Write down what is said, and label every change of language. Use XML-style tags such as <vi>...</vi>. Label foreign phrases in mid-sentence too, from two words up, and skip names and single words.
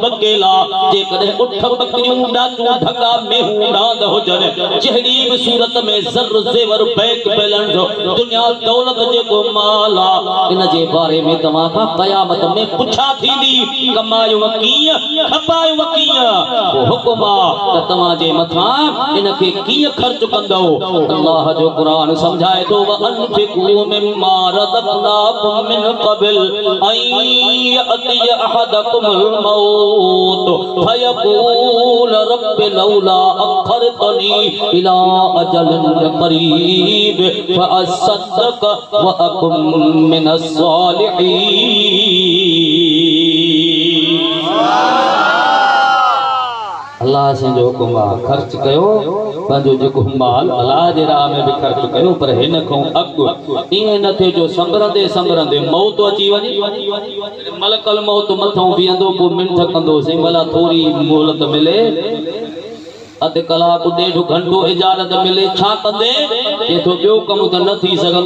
<sd>केला जेकॾहिं उठ बकरियूं डाचूं ढका मेहूं डांद हुजनि जहिड़ी बि सूरत में ज़र ज़ेवर</sd> <en>bank balance</en> <sd>दुनिया दौलत जेको माल आहे इन जे बारे में तव्हां खां क़यामत में पुछा थींदी कमायो कीअं खपायो कीअं पोइ हुकुम आहे त तव्हांजे मथां इनखे कीअं ख़र्च कंदो अल्लाह जो कुरान समझाए तो</sd> <ar>وأنفقوا مما رزقناكم من قبل أن يأتي أحدكم الموت فيقول رب لولا أخرتني إلى أجل قريب فأصدق وأكن من الصالحين</ar> <sd>अल्लाह से जो हुकुम आहे ख़र्च कयो पंहिंजो जेको माल अल्लाह जे राह में बि ख़र्च कयो पर हिन खां अॻु ईअं न थिए जो संभरंदे संभरंदे मौत अची वञे मलकल मौत मथां बीहंदो पोइ मिंट कंदो साईं भला थोरी मोहलत मिले अधु कलाकु ॾेढ घंटो इजाज़त मिले छा कंदे एतिरो ॿियो कमु त न थी सघंदो</sd>